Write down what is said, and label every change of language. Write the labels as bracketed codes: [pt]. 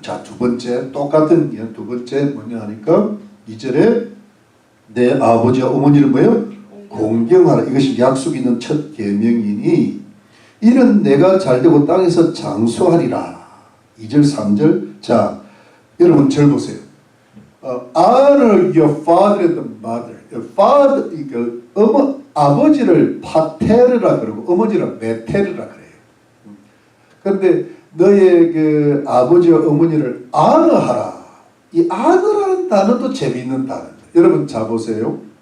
[ko] 자, 두 번째 똑같은 두 번째 뭐냐 하니까 2절에 내 아버지와 어머니를 뭐예요? 공경하라. 이것이 약속 있는 첫 계명이니 이는 내가 잘되고 땅에서 장수하리라. 2절 3절 자 여러분 절 보세요. [en] Honor your father and mother. [ko] Father, 아버지를 파테르라 그러고 어머니를 메테르라 그래요. 그런데 너의 그 아버지와 어머니를 honor하라. 이 honor라는 단어도 재미있는 단어입니다. 여러분 자 보세요.